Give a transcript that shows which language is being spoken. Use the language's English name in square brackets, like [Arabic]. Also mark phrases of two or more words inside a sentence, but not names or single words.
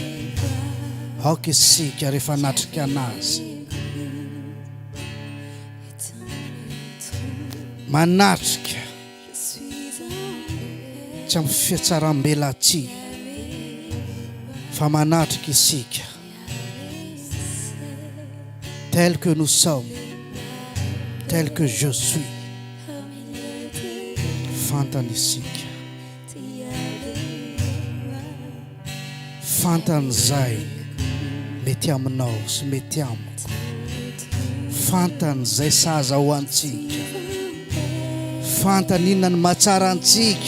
[Malagasy] Aoka isika rehefa natrika anazy. manatrika tsy amin'ny fiatsaram-belantsika fa manatrika isika [French] tel que nous sommes, tel que je suis. [Malagasy] Fantany isika fantany zay mety aminao sy mety amiko, fantany zay sahaza ho antsika, fantany inona ny mahatsara antsika.